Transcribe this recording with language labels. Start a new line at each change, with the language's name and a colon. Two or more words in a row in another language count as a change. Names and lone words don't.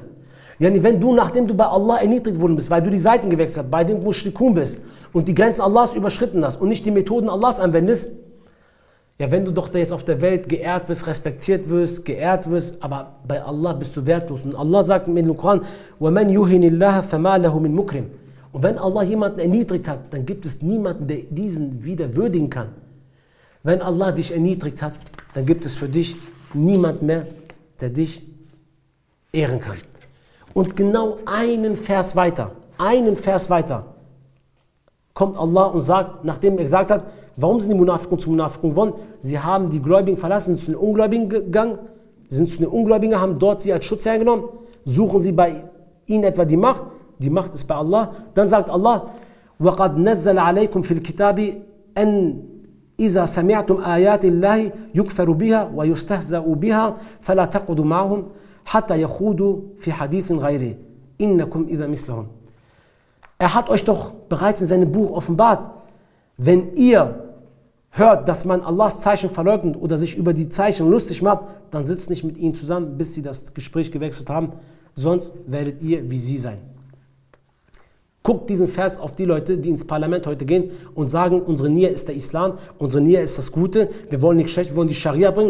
German: Wenn du, nachdem du bei Allah erniedrigt worden bist, weil du die Seiten gewechselt hast, bei dem Mushrikun bist und die Grenzen Allahs überschritten hast und nicht die Methoden Allahs anwendest, wenn du doch jetzt auf der Welt geehrt bist, respektiert wirst, geehrt wirst, aber bei Allah bist du wertlos. Und Allah sagt im Koran,
Arabic: وَمَنْ يُهِنِ اللَّهَ فَمَا لَهُ مِنْ مُكْرِمٍ.
German: Und wenn Allah jemanden erniedrigt hat, dann gibt es niemanden, der diesen wieder würdigen kann. Wenn Allah dich erniedrigt hat, dann gibt es für dich niemand mehr, der dich ehren kann. Und genau einen Vers weiter, kommt Allah und sagt, nachdem er gesagt hat, warum sind die Munafiqun zu Munafiqun geworden? Sie haben die Gläubigen verlassen, sind zu den Ungläubigen gegangen, haben dort sie als Schutzherr genommen, suchen sie bei ihnen etwa die Macht ist bei Allah. Dann sagt Allah,
Arabic: وَقَدْ نَزَّلَ عَلَيْكُمْ فِي الْكِتَابِ أَنْ إِذَا سَمِعْتُمْ آيَاتِ اللَّهِ يُكْفَرُ بِهَا وَيُسْتَهْزَأُ بِهَا فَلَا تَقْعُدُوا مَعَهُمْ حَتَّى يَخُوضُوا فِي حَدِيثٍ غَيْرِهِ إِنَّكُمْ إِذًا مِثْلُهُمْ.
German: Er hat euch doch bereits in seinem Buch offenbart, wenn ihr hört, dass man Allahs Zeichen verleugnet oder sich über die Zeichen lustig macht, dann sitzt nicht mit ihnen zusammen, bis sie das Gespräch gewechselt haben, sonst werdet ihr wie sie sein. Guckt diesen Vers auf die Leute, die ins Parlament heute gehen und sagen, unsere Nia ist der Islam, unsere Nia ist das Gute, wir wollen nicht schlecht, wir wollen die Scharia bringen.